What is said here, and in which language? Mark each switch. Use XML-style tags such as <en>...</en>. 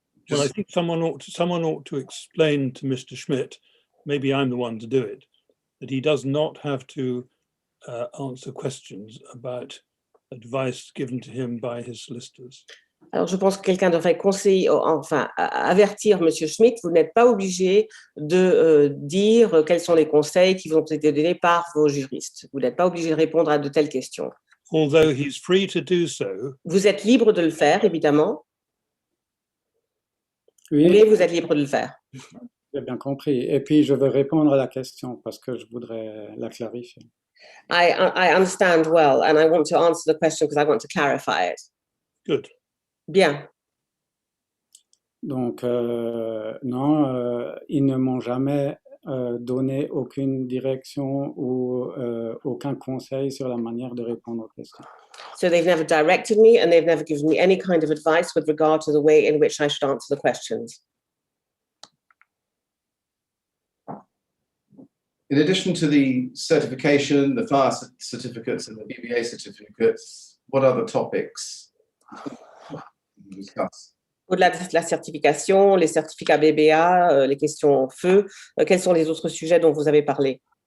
<en>Well, I think someone ought to explain to Mr. Schmidt, maybe I'm the one to do it, that he does not have to answer questions about advice given to him by his solicitors.</en> <fr>Alors, je pense que quelqu'un devrait avertir Monsieur Schmidt, vous n'êtes pas obligé de dire quels sont les conseils qui vous ont été donnés par vos juristes. Vous n'êtes pas obligé de répondre à de telles questions.</fr> <en>Although he's free to do so.</en> <fr>Vous êtes libre de le faire, évidemment. Oui, mais vous êtes libre de le faire. J'ai bien compris. Et puis, je veux répondre à la question parce que je voudrais la clarifier.</fr> <en>I understand well, and I want to answer the question because I want to clarify it. Good.</en> <fr>Bien. Donc, non, ils ne m'ont jamais donné aucune direction ou aucun conseil sur la manière de répondre aux questions.</fr> <en>So they've never directed me and they've never given me any kind of advice with regard to the way in which I should answer the questions. In addition to the certification, the fire certificates and the BBA certificates, what other topics did you discuss?</en> <fr>Au-delà de la certification, les certificats BBA, les questions feu, quels sont les autres sujets dont vous avez parlé?</fr>